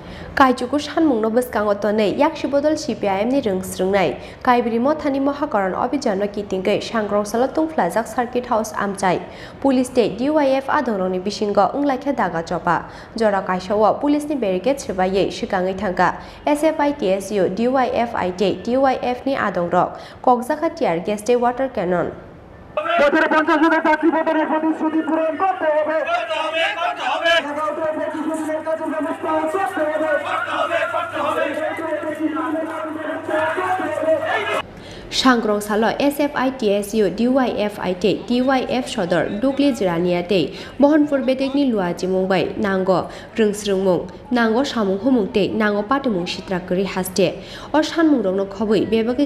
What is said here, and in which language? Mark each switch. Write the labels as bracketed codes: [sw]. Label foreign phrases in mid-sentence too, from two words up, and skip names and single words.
[trp] Kaijuku Shanmung Nobus Kangotone, Yakshibodol CPIM ni Rungsrungnai, Kaibirimo Thani Mahakaran Abhijano Kitingwi, Sangrongsalo Tongphwlajak [en] Circuit House [trp] Amchaio, Police State DYF Adoroni Bishingo Unglakhe Daga Chopa, Jora Kaishawa, Police ni Barricade Sibaye, Shikangi Thangka, SFI TSU, DYFI TYF ni Adongrok, Kokjaka [en] Tear Gas Water Cannon. [bn] বছরে 50,000 চাকরি প্রদানের প্রতিশ্রুতি পূরণ করতে হবে। [trp] Sangrongsalo SFI TSU DYFI TYF Shodor Dugli Jiraniate Mohanpur Bedegni Luaji Mumbai Nango Rungsrungmung Nango Shamung Humungte Nango Patumung Shitrakuri Haste or Shanmung Rono Kobui Bebaki